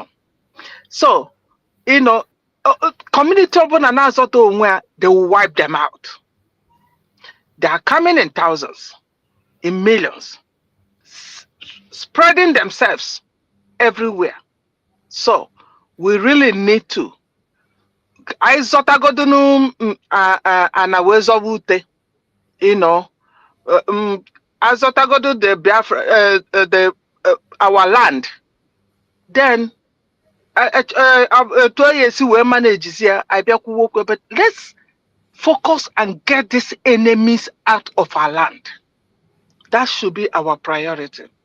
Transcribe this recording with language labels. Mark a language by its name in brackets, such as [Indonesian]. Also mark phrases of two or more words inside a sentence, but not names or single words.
[English] So, community they will wipe them out. They are coming in thousands, in millions, spreading themselves everywhere. So, we really need to. I zotagodunu anawezobute, azotagodu the Biafra, our land. Then, 2 years we manage here. But let's focus and get these enemies out of our land. That should be our priority.